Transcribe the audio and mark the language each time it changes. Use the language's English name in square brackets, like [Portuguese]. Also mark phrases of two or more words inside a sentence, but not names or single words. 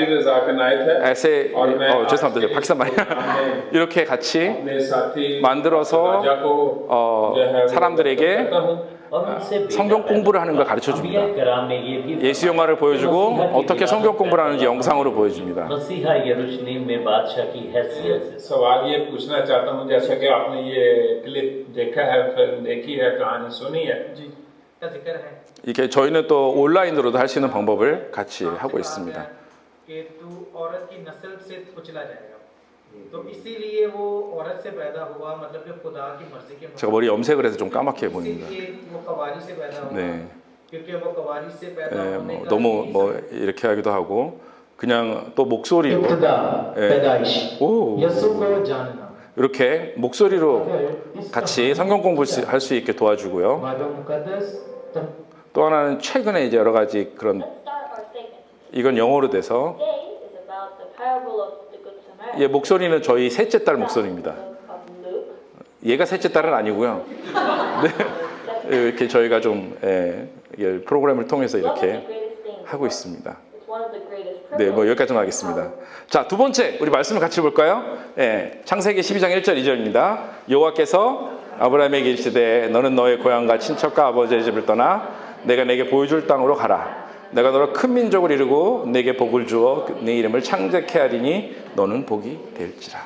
[Korean] 죄송합니다. 파키스탄 이렇게 같이 만들어서 사람들에게 성경 공부를 하는 걸 가르쳐 줍니다. 예수 영화를 보여주고 어떻게 성경 공부를 하는지 영상으로 보여줍니다. [Urdu] سوال یہ پوچھنا چاہتا ہوں جیسا کہ آپ نے یہ کلپ دیکھا ہے فلم دیکھی ہے کہانی سنی ہے جی کا ذکر ہے [Korean] 이게 저희는 또 온라인으로도 할 수 있는 방법을 같이 하고 있습니다. [Urdu] کہ تو عورت کی نسل سے کچلا جائے گا تو اسی لیے وہ عورت سے پیدا ہوا مطلب کہ خدا کی مرضی کے [Korean] 제가 머리 염색을 해서 좀 까맣게 보입니다. [Urdu] وہ کنواری سے پیدا ہوا [Korean] 네. [Urdu] کیونکہ وہ کنواری سے پیدا [Korean] 네, [Urdu] होने [Korean] 뭐 [Urdu] का [Korean] 너무 뭐 이렇게 하기도 하고 그냥 또 목소리로 [Urdu] इब्तिदा [Korean] 예. [Urdu] पैदाइश [Korean] 오, [Urdu] یسوع کو جاننا [Korean] 이렇게 목소리로 같이 성경 공부를 할 수 있게 도와주고요. [Urdu] بائبل مقدس [Korean] 또 하나는 최근에 이제 여러 가지 그런 [English] Let's start our segment. [Korean] 이건 영어로 돼서 [English] Today is about the parable of the Good Samaritan. [Korean] 예, 목소리는 저희 셋째 딸 목소리입니다. [English] Of Luke. [Korean] 얘가 셋째 딸은 아니고요. 네, 이렇게 저희가 좀 이게 프로그램을 통해서 [English] Love is [Korean] 이렇게 [English] the greatest thing. [Korean] 하고 있습니다. [English] It's one of the greatest [Korean] 네, [English] privileges. [Korean] 뭐 여기까지만 하겠습니다. 자, 두 번째 우리 말씀을 같이 볼까요? 예, 창세기 12장 1절 2절입니다. 여호와께서 아브라함에게 이르시되 너는 너의 고향과 친척과 아버지의 집을 떠나 내가 내게 보여줄 땅으로 가라. 내가 너로 큰 민족을 이루고 내게 복을 주어 내 이름을 창대케 하리니 너는 복이 될지라.